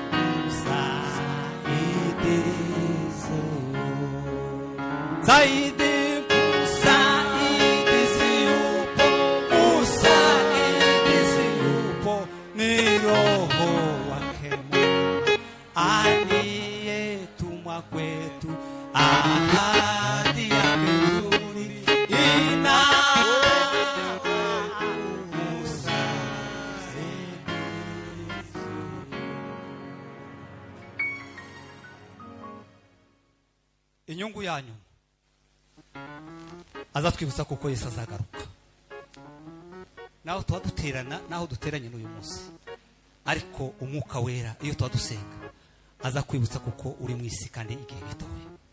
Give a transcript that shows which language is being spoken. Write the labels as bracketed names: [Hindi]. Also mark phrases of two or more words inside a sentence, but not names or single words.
[Swahili] zaidi ni Roho wake Mungu aliyetumwa kwetu, ahadi yake nzuri [Kinyarwanda] inyungu yanyu. Azatwibutsa kuko Yesu azagaruka, naho twaduterana, naho duteranye n'uyu munsi, ariko Umwuka Wera iyo twadusenga aza kwibutsa kuko uri mu isi kandi igihe gitoya.